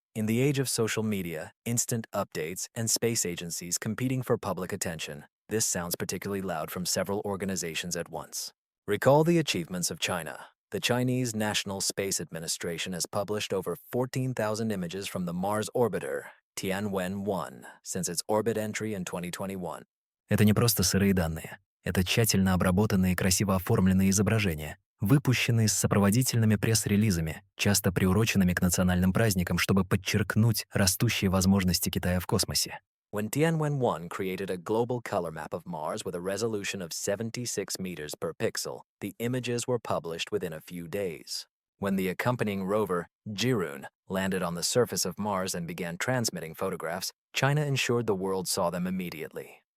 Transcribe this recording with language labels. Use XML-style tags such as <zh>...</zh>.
<en>In the age of social media, instant updates, and space agencies competing for public attention, this sounds particularly loud from several organizations at once. Recall the achievements of China. The Chinese National Space Administration has published over 14,000 images from the Mars orbiter, Tianwen-1, since its orbit entry in 2021.</en> <ru>Это не просто сырые данные. Это тщательно обработанные и красиво оформленные изображения, выпущенные с сопроводительными пресс-релизами, часто приуроченными к национальным праздникам, чтобы подчеркнуть растущие возможности Китая в космосе.</ru> <en>When Tianwen-1 created a global color map of Mars with a resolution of 76 meters per pixel, the images were published within a few days. When the accompanying rover, Jirun, landed on the surface of Mars and began transmitting photographs, China ensured the world saw them immediately.</en>